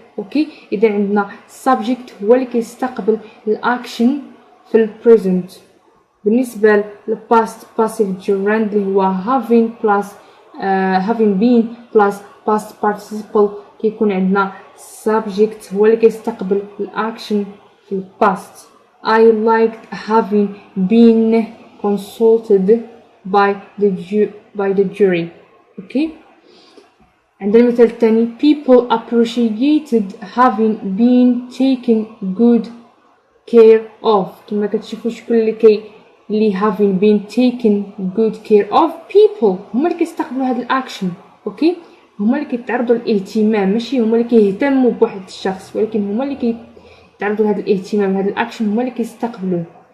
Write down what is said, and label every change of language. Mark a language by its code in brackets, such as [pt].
[ar] اوكي اذا عندنا subject هو اللي كيستقبل الاكشن في البريزنت. بالنسبة للباست باسيف gerund اللي هو having plus having been plus past participle كيكون عندنا subject هو اللي كيستقبل الأكشن في الباست. [en] I liked having been consulted by the jury. Okay. [ar] عندنا المثال الثاني [en] people appreciated having been taken good care of. [ar] كما كتشوفوا شكون اللي [en] having been taken good care of [ar] people هما اللي كيستقبلوا هذا الاكشن. اوكي هما اللي كيتعرضوا للاهتمام، ماشي هما اللي كيهتموا بواحد الشخص، ولكن هما اللي كيتعرضوا لهذا الاهتمام، هذا الاكشن هما اللي كيستقبلوه.